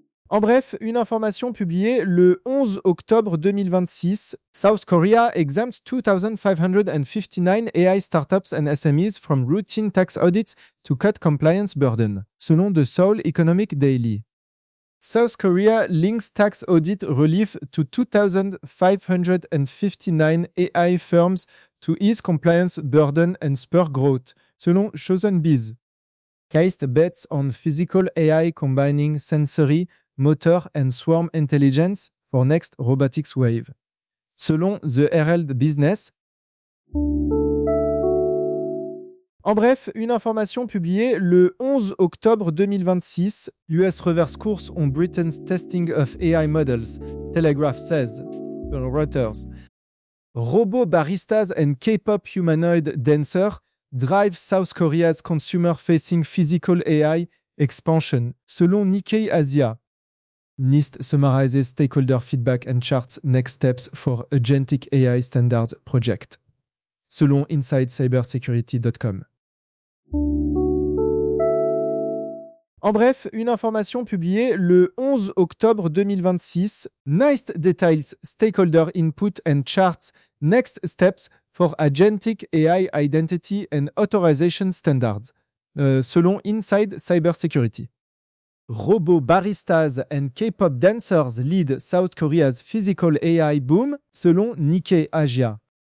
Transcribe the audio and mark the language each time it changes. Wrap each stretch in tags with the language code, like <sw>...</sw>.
<fr>En bref, une information publiée le 11 octobre 2026.</fr> <en>South Korea exempts 2,559 AI startups and SMEs from routine tax audits to cut compliance burden,</en> <fr>selon</fr> <en>The Seoul Economic Daily. South Korea links tax audit relief to 2,559 AI firms to ease compliance burden and spur growth,</en> <fr>selon</fr> <en>Chosen Biz. KAIST bets on physical AI combining sensory, motor and swarm intelligence for next robotics wave,</en> <fr>selon</fr> <en>The Herald Business.</en> <fr>En bref, une information publiée le 11 octobre 2026.</fr> <en>US reverse course on Britain's testing of AI models, Telegraph says, Reuters. Robo baristas and K-pop humanoid dancer drive South Korea's consumer-facing physical AI expansion,</en> <fr>selon</fr> <en>Nikkei Asia. NIST summarizes stakeholder feedback and charts next steps for agentic AI standards project,</en> <fr>selon</fr> <en>InsideCybersecurity.com.</en> <fr>En bref, une information publiée le 11 octobre 2026.</fr> <en>NIST details stakeholder input and charts next steps for agentic AI identity and authorization standards,</en> <fr>selon</fr> <en>Inside Cybersecurity. Robo baristas and K-pop dancers lead South Korea's physical AI boom,</en> <fr>selon</fr> <en>Nikkei Asia.</en>